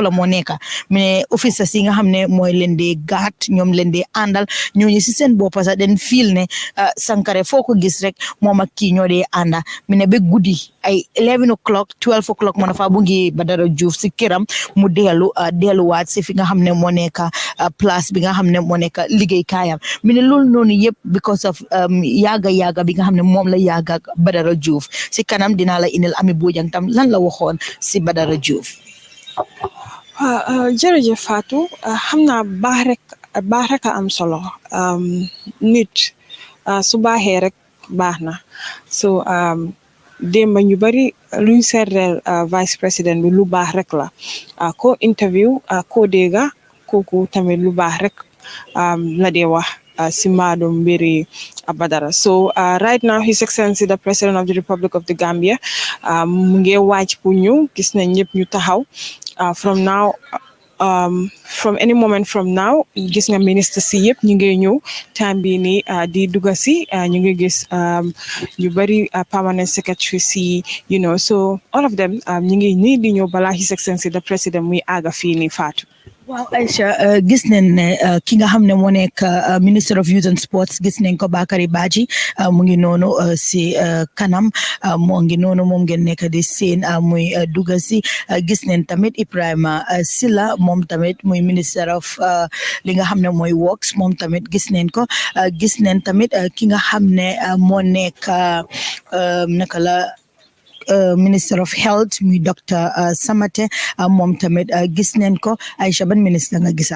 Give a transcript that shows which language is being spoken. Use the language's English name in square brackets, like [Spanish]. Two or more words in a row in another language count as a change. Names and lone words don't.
[Wolof] la moo nekk mi ne officers yi nga xam ne mooy leen di gaat ñoom leen di àndal ñooñu si seen bopp sax den fiil ne Sankare foo ko gis rek moom ak kii ñoo dee ànda mi ne ba guddi ay 11 o'clock 12 o'clock moo dafa bu ngi Badara Diouf si këram mu delluwaat si fi nga xam ne moo nekk place bi nga xam ne moo nekk liggéey kaayam mi ne loolu noonu yëpp [English] because of [Wolof] yaaga bi nga xam ne moom la yaaga ak Badara Diouf si kanam dinaa la indil Ami Bojang tam lan la waxoon si Badara Diouf. jërëjëf Fatou xam naa baax rek a am solo nit su baaxee rek baax na so démba ñu bari luñ seetleel vice président bi lu baax rek la ko interview ko dégga kooku tamit lu baax rek la dee wax si maadum mbiri Badara so [English] right now His Excellency the President of the Republic of the Gambia [Wolof] mu ngi waaj pour ñu gis nañ ñëpp ñu taxaw [English] from now from any moment from now [Wolof] gis nga ministre si yëpp ñu ngi ñëw time bi ni di dugga si ñu ngi gis ñu bari [English] permanent secretary [Wolof] si [English] so all of them [Wolof] ñu ngi nii di ñëw balaa [English] His Excellency the President [Wolof] muy àgga fii ni Fatou. waaw Aïcha gis nañ ne ki nga xam ne moo nekk [English] Minister of Youth and Sports [Wolof] gis nañ ko Bakary Badji mu ngi noonu si kanam moo ngi noonu moom ngeen nekk di seen muy dugga si gis nañ tamit Ibrahima Silla moom tamit muy [English] Minister of [Wolof] li nga xam ne mooy Works moom tamit gis nañ ko gis nañ tamit ki nga xam ne moo nekk naka la [English] Minister of Health [Wolof] muy Dr Samate moom tamit gis nañ ko Aïcha ban ministre nga gisaat.